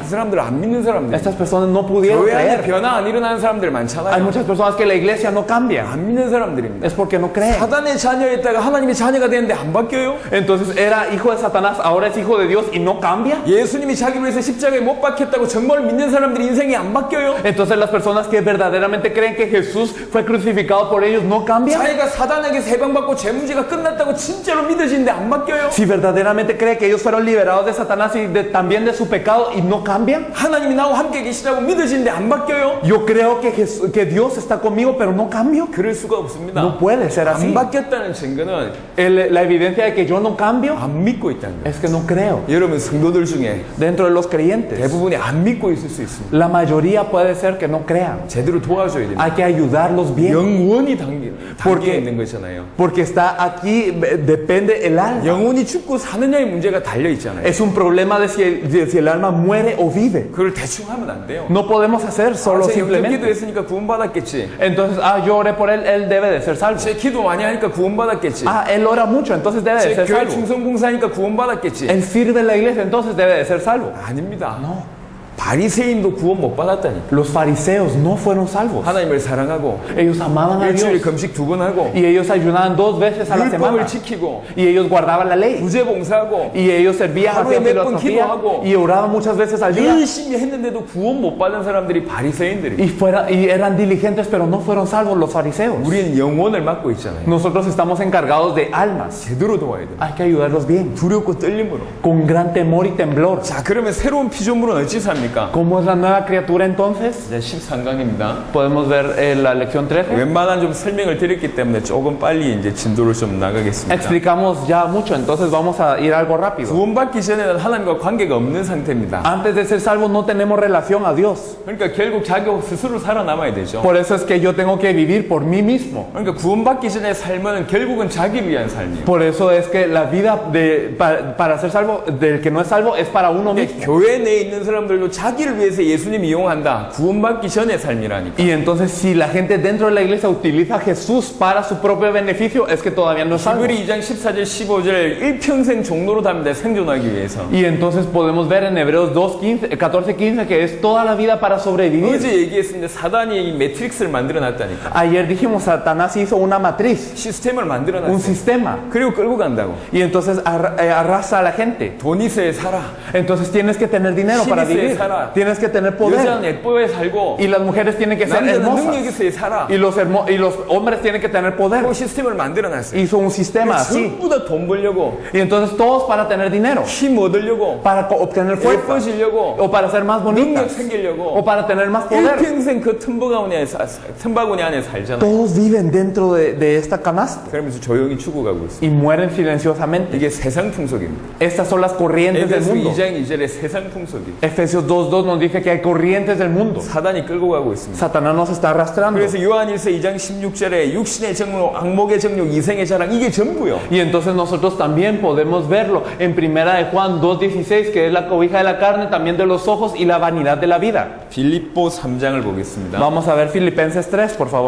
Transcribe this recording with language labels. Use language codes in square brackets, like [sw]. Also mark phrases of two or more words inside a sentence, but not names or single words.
[ko] 그 사람들 안 믿는 사람들. [es] Estas personas no pudieron [ko] 교회 안에 [es] creer. [ko] 변화 안 일어나는 사람들 [es] Hay [ko] 많잖아요. [es] muchas personas que la iglesia no cambia. [ko] 안 믿는 사람들입니다. [es] Es porque no creen. [ko] 사단의 자녀였다가 하나님의 자녀가 되는데 안 바뀌어요? [es] Entonces era hijo de Satanás, ahora es hijo de Dios y no cambia. [ko] 예수님이 자기 위해서 십자가에 못 박혔다고 정말 믿는 사람들이 인생이 안 바뀌어요? [es] Entonces las personas que verdaderamente creen que Jesús fue crucificado por ellos no cambian. [ko] 자기가 사단에게 해방받고 죄 문제가 끝났다고 진짜로 믿어지는데 안 바뀌어요? [es] Si verdaderamente cree que ellos fueron liberados de Satanás y también de su pecado y no cambian. [ko] 하나님이 나와 함께 계시다고 믿어지는데 안 바뀌어요? [es] Yo creo que Dios está conmigo, pero no cambio. [ko] 그럴 수가 없습니다. [es] No puede ser así. [ko] 안 바뀌었다는 증거는 [es] La evidencia de que yo no cambio [ko] 안 믿고 있다는 거예요. [es] es que no creo. [ko] 여러분 성도들 중에 [es] Dentro de los creyentes, [ko] 대부분이 안 믿고 있을 수 있습니다. [es] la mayoría puede ser que no crean. [ko] 제대로 도와줘야 됩니다. [es] Hay que ayudarlos bien. [ko] 영원히 담겨 [es] porque- [ko] 있는 거잖아요. [es] Porque está aquí, depende el alma. [ko] 영혼이 죽고 사느냐의 문제가 달려 있잖아요. [es] Es un problema de si el alma muere o vive. [ko] 그걸 대충 하면 안 돼요. [es] No podemos hacer solo [ko] 제 영접 [es] simplemente. [ko] 기도했으니까 구원받았겠지. [es] Entonces, yo oré por él debe de ser salvo. [ko] 제 기도 많이 하니까 구원받았겠지. [es] Él ora mucho, entonces debe de [ko] 제 [es] ser [ko] 교회 [es] salvo. [ko] 충성봉사하니까 구원받았겠지. [es] Él sirve en la iglesia, entonces debe de ser salvo. [ko] 아닙니다. 바리새인도 구원 못 받았다니까. [es] Los fariseos no fueron salvos. [ko] 하나님을 사랑하고 [es] Ellos amaban a [ko] 일주일에 [es] Dios [ko] 금식 2번 하고 [es] y ellos ayunaban 2 veces a la [ko] 율법을 [es] semana [ko] 지키고 [es] y ellos guardaban la ley [ko] 구제 봉사하고 [es] y ellos servían a [ko] 하루에 몇 번 [es] filosofía [ko] 기도하고 [es] y oraban muchas veces al día [ko] 열심히 했는데도 구원 못 받은 사람들이 바리새인들이에요. [es] y eran diligentes, pero no fueron salvos los fariseos. [ko] 우리는 영혼을 맡고 있잖아요. [es] Nosotros estamos encargados de almas. [ko] 제대로 도와야 돼요. [es] Hay que ayudarlos bien, [ko] 두렵고 떨림으로. [es] con gran temor y temblor. [ko] 자, 그러면 새로운 피조물은 어찌 삽니까? [es] ¿Cómo es la nueva criatura entonces? [ko] 이제 13강입니다. [es] Podemos ver la lección 13. [ko] 웬만한 좀 설명을 드렸기 때문에 조금 빨리 이제 진도를 좀 나가겠습니다. [es] Explicamos ya mucho, entonces vamos a ir algo rápido. [ko] 구원받기 전에는 하나님과 관계가 없는 상태입니다. [es] Antes de ser salvos no tenemos relación a Dios. [ko] 그러니까 결국 자기 스스로 살아남아야 되죠. [es] Por eso es que yo tengo que vivir por mí mismo. [ko] 그러니까 구원받기 전에 삶은 결국은 자기를 위한 삶이에요. [es] Por eso es que la vida para ser salvo, del que no es salvo, es para uno mismo. [ko] 교회 내에 있는 사람들도 자기를 위해서 예수님 이용한다. 구원받기 전의 삶이라니까. [es] Y entonces si la gente dentro de la iglesia utiliza a Jesús para su propio beneficio, es que todavía no es salvo. [ko] 히브리 2장 14절 15절 일평생 종로로 답니다. 생존하기 위해서. [es] Y entonces podemos ver en Hebreos 14:15 que es toda la vida para sobrevivir. [ko] 어제 얘기했습니다. 사단이 이 매트릭스를 만들어놨다니까. [es] Ayer dijimos, Satanás hizo una matriz, [ko] 시스템을 [es] un [ko] 만들어놨어요. [es] sistema, [ko] 그리고 끌고 간다고. [es] y entonces arrasa a la gente. [ko] 돈 있어야 살아. [es] Entonces tienes que tener dinero para [ko] 힘 있어야 [es] vivir, [ko] 살아. [es] tienes que tener poder, [ko] 여자는 예뻐야 살고 [es] y las mujeres tienen que ser [ko] 남자는 능력 [es] hermosas, [ko] 있어야 살아. [es] y los hombres tienen que tener poder. [ko] 그 시스템을 만들어놨어요. [es] Hizo un sistema así, [ko] 전부 다 돈 벌려고, [es] y entonces todos para tener dinero, [ko] 힘 얻으려고, [es] para obtener fuerza, [ko] 예뻐지려고, [es] o para ser más [ko] 능력 [es] bonitas, [ko] 생기려고 [es] o para tener más poder. [ko] 일평생 그 틈바구니 안에 살잖아. [es] Todos viven dentro de esta canasta [ko] 그러면서 조용히 죽어가고 있어. [es] y mueren silenciosamente. [ko] 이게 세상 풍속입니다. [es] Estas son las corrientes del [ko] 에베소 [es] mundo. [ko] 2장 2절에 세상 풍속이 [es] Efesios 2:2 nos dice que hay corrientes del mundo. [ko] 사단이 끌고 가고 있습니다. [es] Satanás nos está arrastrando. [ko] 그래서 요한일서 2장 16절에 육신의 정욕, 악목의 정욕, 이생의 자랑 이게 전부요. [es] Y entonces nosotros también podemos verlo en primera de Juan 2:16, que es la cobija de la carne, también de los ojos y la vanidad de la vida. [ko] 빌립보 3장을 보겠습니다. [es] Vamos a ver Filipenses 3, por favor.